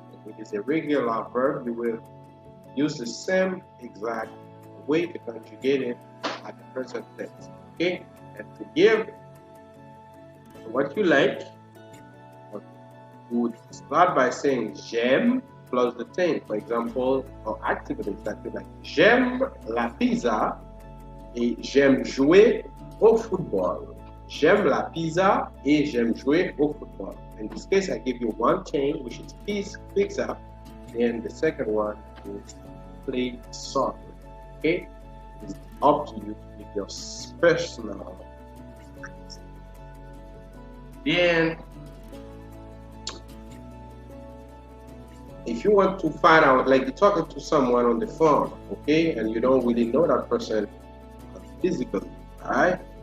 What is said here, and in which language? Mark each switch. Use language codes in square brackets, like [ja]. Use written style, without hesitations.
[en] If it is a regular verb, you will use the same exact way to conjugate it at the present tense. Okay? And to give what you like, you would start by saying [fr] j'aime [en] plus the thing. For example, or activities that you like. [fr] J'aime la pizza et j'aime jouer au football. J'aime la pizza et j'aime jouer au football. [en] In this case, I give you one thing, which is pizza, and the second one is play soccer. Okay? It's up to you with your personal. Then, if you want to find out, like you're talking to someone on the phone, okay, and you don't really know that person physically, all right?